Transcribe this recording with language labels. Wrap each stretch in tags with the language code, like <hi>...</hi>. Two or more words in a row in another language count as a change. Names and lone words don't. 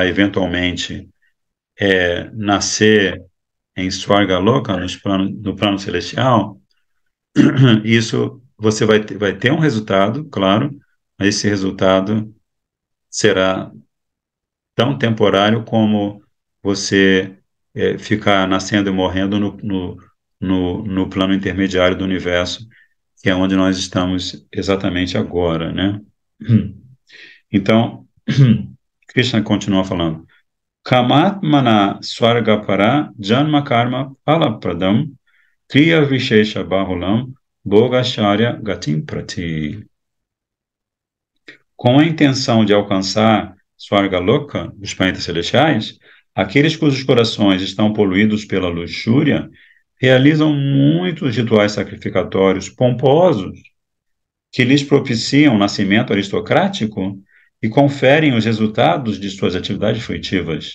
<pt>eventualmente nascer em Swargaloka, no plano celestial, isso você vai ter um resultado, claro, mas esse resultado será tão temporário como você ficar nascendo e morrendo no plano intermediário do universo, que é onde nós estamos exatamente agora, né? Então, Krishna continua falando.</pt> <sa>Kamatmana Swargapara Janma Karma Palapradam Kriya Vishesha Bahulam Bhogacharya Gatim Prati.</sa> <pt>Com a intenção de alcançar Swargaloka, os planetas celestiais, aqueles cujos corações estão poluídos pela luxúria realizam muitos rituais sacrificatórios pomposos que lhes propiciam o nascimento aristocrático e conferem os resultados de suas atividades fruitivas.</pt>